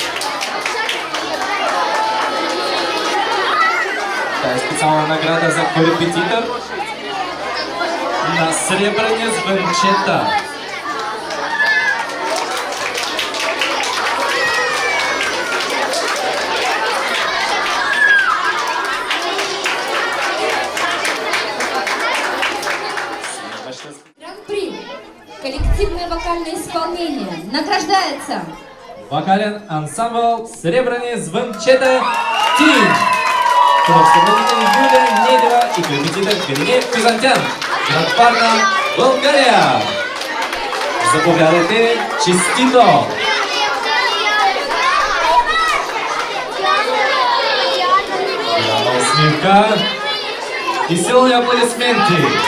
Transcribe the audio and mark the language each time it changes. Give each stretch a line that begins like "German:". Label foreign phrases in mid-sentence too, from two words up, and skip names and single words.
Bulgarian: Това е специална награда за корепетитор на Сребрени звънчета. Гран-при.
Russian: Коллективное вокальное исполнение награждается
Bulgarian: Вокален ансамбъл Сребрени звънчета Team. Ръководители Юлия Недева и корепетитор Градини Кюзантян. Град Варна, България. Заповядайте, честито! Голяма усмивка и силни аплодисменти.